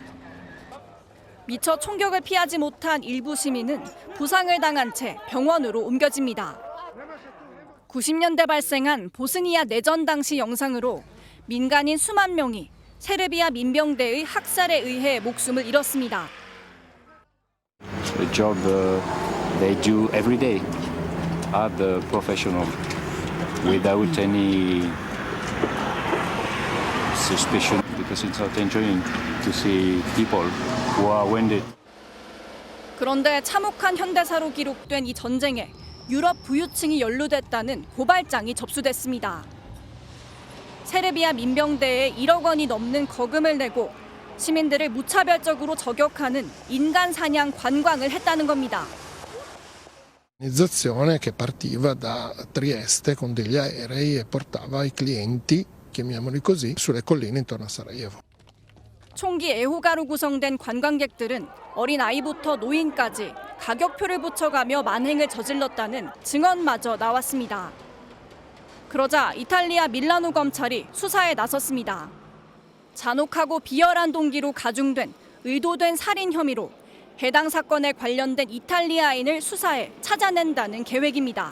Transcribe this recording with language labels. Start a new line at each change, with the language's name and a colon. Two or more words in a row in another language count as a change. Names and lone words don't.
Korean: 미처 총격을 피하지 못한 일부 시민은 부상을 당한 채 병원으로 옮겨집니다. 90년대 발생한 보스니아 내전 당시 영상으로 민간인 수만 명이 세르비아 민병대의 학살에 의해 목숨을 잃었습니다.
English: The job they do every day. are the professional without any suspicion, because it's not enjoying to see people who are wounded.
Korean: 그런데 참혹한 현대사로 기록된 이 전쟁에 유럽 부유층이 연루됐다는 고발장이 접수됐습니다. 세르비아 민병대에 1억 원이 넘는 거금을 내고 시민들을 무차별적으로 저격하는 인간 사냥 관광을 했다는 겁니다.
Italian: Un'organizzazione che partiva da Trieste con degli aerei e portava i clienti, chiamiamoli così, sulle colline intorno a Sarajevo.
Korean: 총기 애호가로 구성된 관광객들은 어린아이부터 노인까지 가격표를 붙여가며 만행을 저질렀다는 증언마저 나왔습니다. 그러자 이탈리아 밀라노 검찰이 수사에 나섰습니다. 잔혹하고 비열한 동기로 가중된 의도된 살인 혐의로 해당 사건에 관련된 이탈리아인을 수사해 찾아낸다는 계획입니다.